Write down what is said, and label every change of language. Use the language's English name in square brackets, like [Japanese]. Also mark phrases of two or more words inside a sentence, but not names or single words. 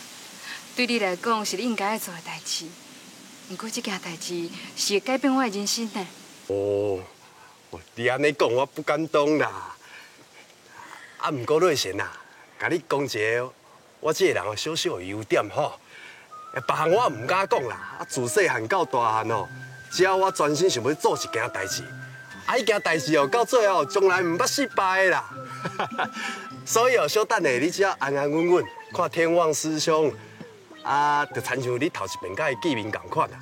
[Min Nan Chinese] 对你来讲是你应该要做的代志，不过这件代志是会改变我的人生的。哦，你安尼讲我不敢当啦。啊，不过瑞贤啊，甲你讲一个我这个人小小的优点吼，别项我唔敢讲啦。啊，自细汉到大汉哦，只要我专心想要做一件代志，啊，迄件代志哦，到最后从来唔捌失败的啦。所以哦，小等下你只要安安稳稳看天旺师兄，啊，就亲像你头一遍甲伊见面同款啦。